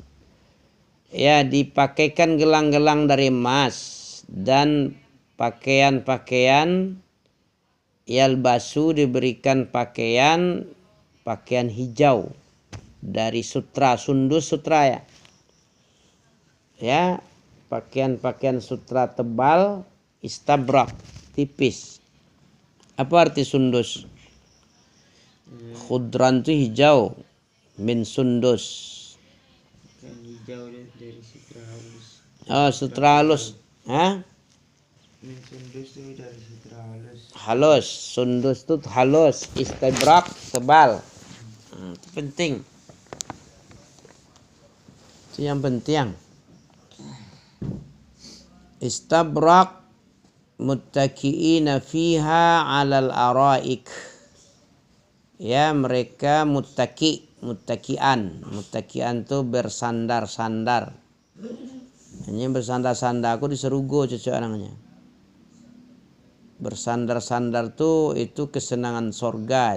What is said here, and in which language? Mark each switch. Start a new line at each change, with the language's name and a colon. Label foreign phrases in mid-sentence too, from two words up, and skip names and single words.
Indonesian: Ya, dipakaikan gelang-gelang dari emas dan pakaian-pakaian. Yalbasu, diberikan pakaian hijau dari sutra, sundus sutra ya. Ya, pakaian sutra tebal, istabrak, tipis. Apa arti sundus? Khudran itu hijau,
Arabic: من سندس.
Indonesian: Hijau dari sutra halus. Oh, sutra halus. Hah?
Arabic: من سندس
Indonesian: itu dari sutra halus. Halus, sundus itu halus, istabrak tebal. Itu penting. Itu yang penting.
Arabic: إستبرق متكئين فيها على الأرائك.
Indonesian: Ya, mereka muttaki'an tuh bersandar-sandar. Hanya bersandar-sandar, aku di Serugo cocok namanya. Bersandar-sandar tuh itu kesenangan sorga.